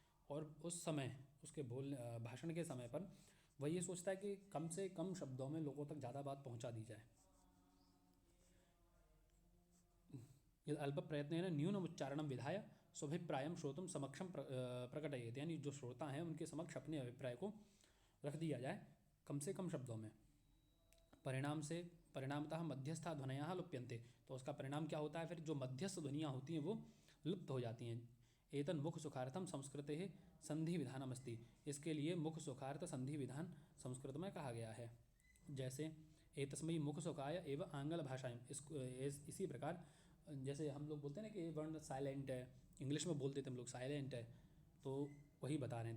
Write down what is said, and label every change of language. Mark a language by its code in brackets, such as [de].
[hi] और उस समय उसके भाषण के समय पर वह ये सोचता है कि कम से कम शब्दों में लोगों तक ज़्यादा बात पहुंचा दी जाए। [sa] यदि अल्प प्रयत्नेन न्यूनम उच्चारणं विधाय स्वाभिप्रायं श्रोतुं समक्षं प्रकटयेत्। [hi] यानी जो श्रोता हैं उनके समक्ष अपने अभिप्राय को रख दिया जाए कम से कम शब्दों में। [sa] परिणामतः मध्यस्था ध्वनयः लुप्यन्ते। [hi] तो उसका परिणाम क्या होता है, फिर जो मध्यस्थ ध्वनियाँ होती हैं वो लुप्त हो जाती हैं। [sa] एतन मुख सुखार्थम संस्कृते संधि विधानमस्ति। [hi] इसके लिए मुख सुखार्थ संधि विधान संस्कृत में कहा गया है। [sa] जैसे एतस्मै मुख सुखाय एवं आंग्ल भाषाएं। [hi] इसी प्रकार जैसे हम लोग बोलते हैं ना कि वर्ण साइलेंट है, इंग्लिश में बोलते थे हम लोग साइलेंट है, तो वही बता रहे हैं।